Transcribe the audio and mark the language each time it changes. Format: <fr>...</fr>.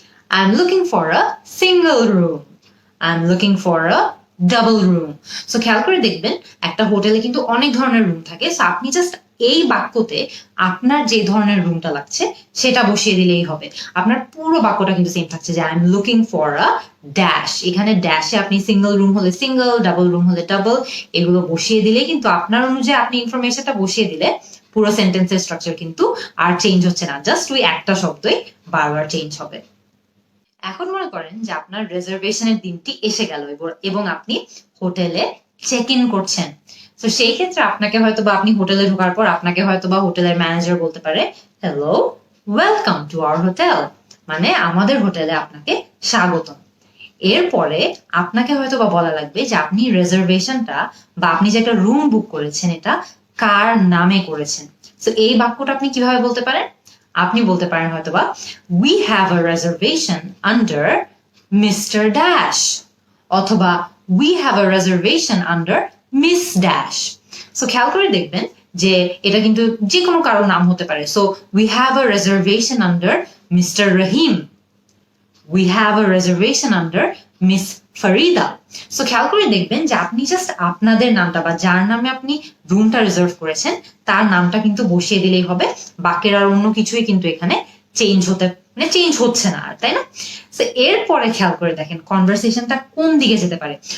<en>I'm looking for a single room. I'm looking for a double room.</en> <bn>So খেয়াল করে দেখবেন একটা হোটেলে কিন্তু অনেক ধরনের রুম থাকে। সো আপনি জাস্ট এই বাক্যতে আপনার যে ধরনের রুমটা লাগছে সেটা বসিয়ে দিলেই হবে। আপনার পুরো বাক্যটা কিন্তু সেম থাকছে যে</bn> <en>I'm looking for a dash।</en> <bn>এখানে ড্যাশে আপনি সিঙ্গেল রুম হলে সিঙ্গেল, ডাবল রুম হলে ডাবল, এগুলো বসিয়ে দিলে কিন্তু আপনার অনুযায়ী আপনি ইনফরমেশনটা বসিয়ে দিলে পুরো সেন্টেন্সের স্ট্রাকচার কিন্তু আর চেঞ্জ হচ্ছে না, জাস্ট ওই একটা শব্দই বারবার চেঞ্জ হবে। এখন মনে করেন যে আপনার রিজার্ভেশনের দিনটি এসে গেল এবং আপনি হোটেলে চেক ইন করছেন। তো সেই ক্ষেত্রে আপনাকে হয়তো বা আপনি হোটেলে ঢোকার পর আপনাকে হয়তো বা হোটেলের ম্যানেজার বলতে পারে</bn> <en>hello, welcome to our hotel,</en> <bn>মানে আমাদের হোটেলে আপনাকে স্বাগতম। এরপরে আপনাকে হয়তো বা বলা লাগবে যে আপনি রিজার্ভেশনটা বা আপনি যে একটা রুম বুক করেছেন এটা কার নামে করেছেন। তো এই বাক্যটা আপনি কিভাবে বলতে পারেন? আপনি বলতে পারেন হয়তোবা</bn> <en>we have a reservation under Mr. Dash অথবা we have a reservation under Miss Dash।</en> <bn>So খেয়াল করে দেখবেন যে এটা কিন্তু যে কোনো কারোর নাম হতে পারে।</bn> <en>So we have a reservation under Mr. Rahim, we have a reservation under Miss Farida।</en> <bn>So খেয়াল করে দেখবেন যে আপনি জাস্ট আপনাদের নামটা বা যার নামে আপনি রুমটা রিজার্ভ করেছেন তার নামটা কিন্তু বসিয়ে দিলেই হবে। বাকির আর অন্য কিছুই কিন্তু এখানে চেঞ্জ হচ্ছে না আর, তাই না? সো এরপরে খেয়াল করে দেখেন কনভারসেশনটা কোন দিকে যেতে পারে।</bn>